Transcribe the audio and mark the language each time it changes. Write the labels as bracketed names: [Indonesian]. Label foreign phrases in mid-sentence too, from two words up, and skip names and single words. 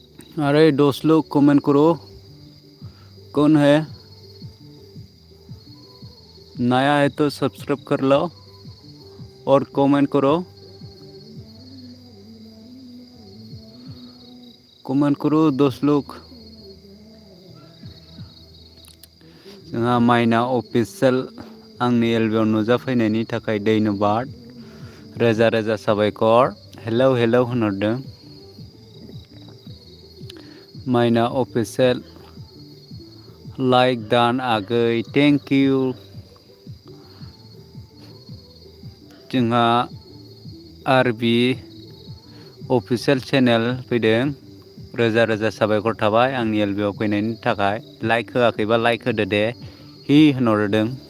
[Hindi] अरे दोस्त लोग कमेंट करो कौन है नया है तो सब्सक्राइब कर लो और कमेंट करो दोस्त लोग [Bodo] जोंहा माइना अफिसियेल आंनि एलबियाव नुजाफैनायनि थाखाय धन्यबाद रोजा रोजा साबायखर हेलौ हेलौ होनहरदों माइना अफिसियेल लाइक दान आगै [English] thank you [Bodo] जोंहा आरबि अफिसियेल चेनेल फैदों रोजा रोजा साबायखर थाबाय आंनि एलबियाव फैनायनि थाखाय लाइक होआखैबा लाइक होदो दे हि होनहरदों